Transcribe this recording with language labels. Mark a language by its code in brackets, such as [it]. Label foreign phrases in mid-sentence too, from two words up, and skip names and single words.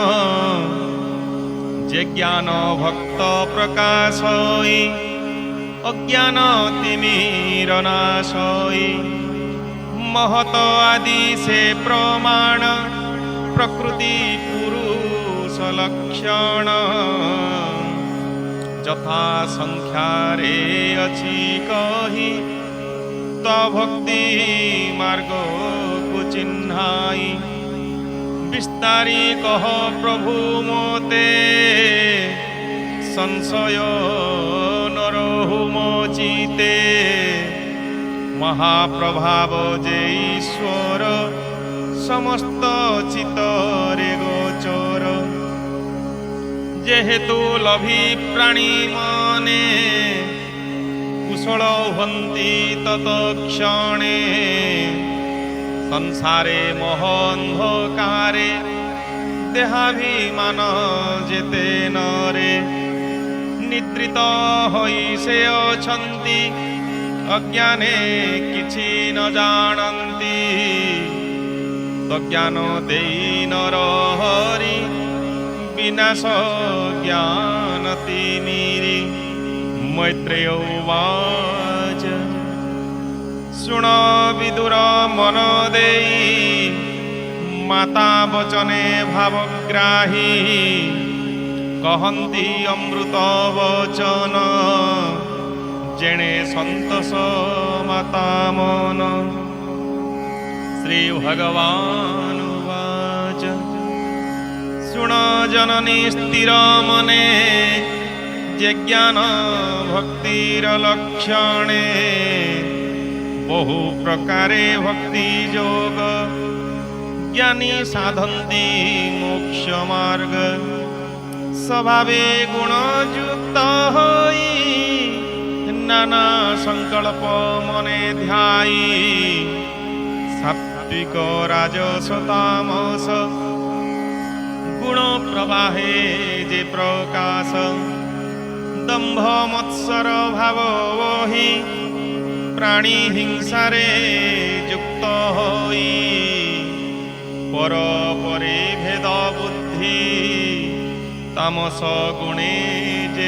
[or] ଯେ ଜ୍ଞାନ ଭକ୍ତ ପ୍ରକାଶଇ ଅଜ୍ଞାନ ତିମିର ନାଶଇ ମହତ ଆଦି ସେ ପ୍ରମାଣ ପ୍ରକୃତି ପୁରୁଷ ଲକ୍ଷଣ ଯଥା ସଂଖ୍ୟାରେ ଅଛି କହି ତୋ ଭକ୍ତି ମାର୍ଗ କୋ ଚିହ୍ନାଇ ବିସ୍ତାରି କହ ପ୍ରଭୁ ମୋତେ ସଂଶୟ ନରହୁ ମୋଚିତେ ମହାପ୍ରଭାବ ଯେ ଈଶ୍ୱର ସମସ୍ତ ଚିତ୍ତରେ ଗୋଚର ଯେହେତୁ ଲଭି ପ୍ରାଣୀ ମନେ କୁଶଳ ହନ୍ତି ତତ୍କ୍ଷଣେ ସଂସାରେ ମୋହାନ୍ଧକାରେ ଦେହାଭିମାନ ଯେତେ ନରେ ନିଦ୍ରିତ ହୋଇ ସେ ଅଛନ୍ତି ଅଜ୍ଞାନେ କିଛି ନ ଜାଣନ୍ତି ତଜ୍ଞାନ ଦେଇ ନର ହରି ବିନାଶ ଜ୍ଞାନ ତିମିରି। ମୈତ୍ରେୟ ଉବାଚ ଶୁଣ ବିଦୁର ମନ ଦେଇ ମାତା ବଚନେ ଭାବଗ୍ରାହୀ କହନ୍ତି ଅମୃତ ବଚନ ଯେଣେ ସନ୍ତୋଷ ମାତା ମନ। ଶ୍ରୀ ଭଗବାନ ଉବାଚ ଶୁଣ ଜନନୀ ସ୍ଥିର ମନେ ଯେ ଜ୍ଞାନ ଭକ୍ତିର ଲକ୍ଷଣେ ବହୁ ପ୍ରକାରେ ଭକ୍ତି ଯୋଗ ଜ୍ଞାନୀ ସାଧନ୍ତି ମୋକ୍ଷ ମାର୍ଗ ସ୍ୱଭାବେ ଗୁଣଯୁକ୍ତ ହୋଇ ନାନା ସଂକଳ୍ପ ମନେ ଧ୍ୟାଇ ସାତ୍ତ୍ୱିକ ରାଜସ ତାମସ ଗୁଣ ପ୍ରବାହେ ଯେ ପ୍ରକାଶ ଦମ୍ଭ ମତ୍ସର ଭାବ ବହି ପ୍ରାଣୀ ହିଂସାରେ ଯୁକ୍ତ ହୋଇ ପର ପରେ ଭେଦ ବୁଦ୍ଧି ତାମସ ଗୁଣେ ଯେ